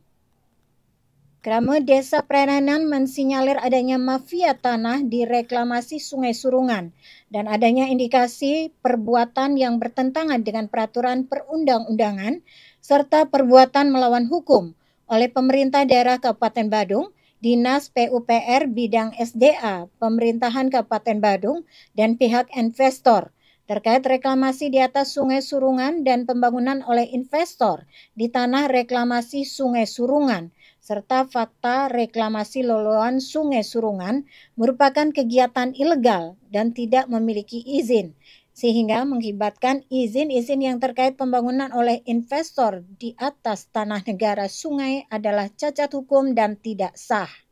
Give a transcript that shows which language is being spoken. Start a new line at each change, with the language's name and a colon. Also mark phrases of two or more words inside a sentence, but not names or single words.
Indonesian: Kramo Desa Prerenan mensinyalir adanya mafia tanah di reklamasi Sungai Surungan dan adanya indikasi perbuatan yang bertentangan dengan peraturan perundang-undangan serta perbuatan melawan hukum oleh pemerintah daerah Kabupaten Badung, Dinas PUPR bidang SDA, Pemerintahan Kabupaten Badung, dan pihak investor terkait reklamasi di atas Sungai Surungan dan pembangunan oleh investor di tanah reklamasi Sungai Surungan, serta fakta reklamasi loloan Sungai Surungan merupakan kegiatan ilegal dan tidak memiliki izin, sehingga mengakibatkan izin-izin yang terkait pembangunan oleh investor di atas tanah negara sungai adalah cacat hukum dan tidak sah.